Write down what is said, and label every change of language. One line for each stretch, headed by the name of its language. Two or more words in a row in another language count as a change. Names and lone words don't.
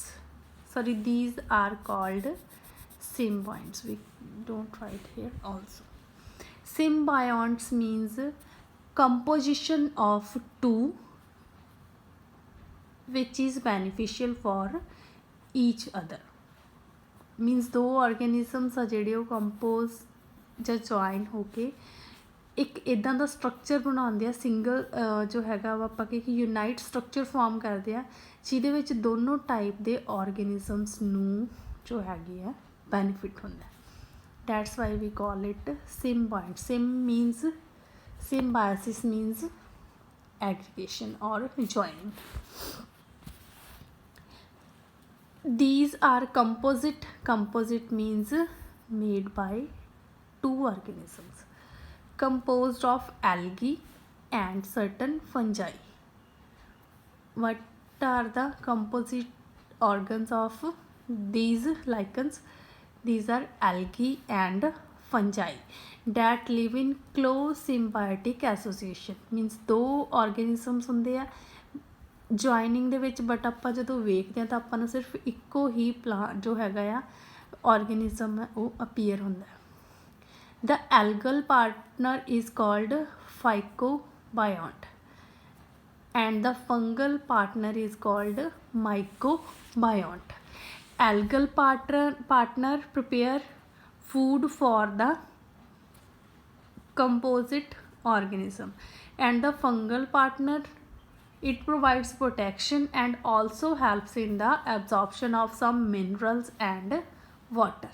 English: Sorry, these are called symbionts. We don't write here also. Symbionts means composition of two which is beneficial for each other.
Punjabi: Means दो organisms आ ਜਿਹੜੇ ਉਹ compose ਜਾਂ join ਹੋ ਕੇ ਇੱਕ ਇੱਦਾਂ ਦਾ ਸਟਰਕਚਰ ਬਣਾਉਂਦੇ ਆ, ਸਿੰਗਲ ਜੋ ਹੈਗਾ ਵਾ ਆਪਾਂ ਕਿ
English: unite structure form
Punjabi: ਕਰਦੇ ਆ, ਜਿਹਦੇ ਵਿੱਚ ਦੋਨੋਂ ਟਾਈਪ ਦੇ ਆਰਗੈਨਿਜ਼ਮਸ ਨੂੰ ਜੋ ਹੈਗੇ ਆ ਬੈਨੀਫਿਟ ਹੁੰਦਾ.
English: that's why we call it symbiote. Symbiosis means aggregation or joining. These are composite. Composite means made by two organisms, composed of algae and certain fungi. What are the composite organs of these lichens? These are algae and fungi that live in close symbiotic association.
Punjabi: Means ਦੋ organisms ਹੁੰਦੇ ਆ joining ਦੇ ਵਿੱਚ, ਬਟ ਆਪਾਂ ਜਦੋਂ ਵੇਖਦੇ ਹਾਂ ਤਾਂ ਆਪਾਂ ਨੂੰ ਸਿਰਫ ਇੱਕੋ ਹੀ ਜੋ ਹੈਗਾ ਆ organism ਹੈ ਉਹ appear ਹੁੰਦਾ ਹੈ.
English: The algal partner is called phycobiont and the fungal partner is called mycobiont. Algal partner prepare food for the composite organism, and the fungal partner, it provides protection and also helps in the absorption of some minerals and water.